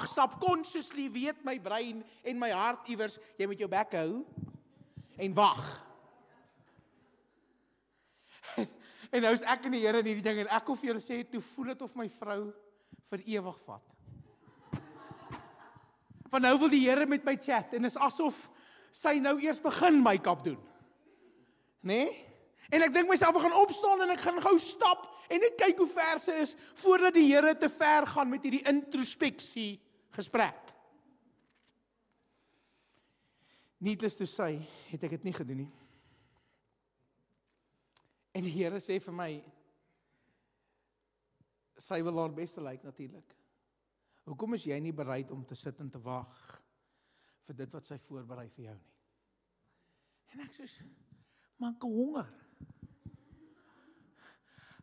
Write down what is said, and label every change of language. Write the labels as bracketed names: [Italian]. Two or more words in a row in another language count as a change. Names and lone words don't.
[Afrikaans] Subconsciously weet my brein en my hart iewers, jy moet jou bek hou en wag. En nou is ek in die Here in hierdie ding en ek wil vir julle sê, toe voel dit of my vrou vir ewig vat. Van nou wil die Here met my chat en is asof sy nou eers begin make-up doen. Nee? En ek dink myself, ek gaan opstaan en ek gaan gou stap en net kyk hoe ver sy is voordat die Here te ver gaan met hierdie introspeksie gesprek. [English] Needless to say, [Afrikaans] het ek dit nie gedoen nie. En die Here sê vir my, sy wil haar beste lyk natuurlik. Hoekom is jy nie bereid om te sit en te wag vir dit wat sy voorberei vir jou nie? En ek soos, maar ek honger.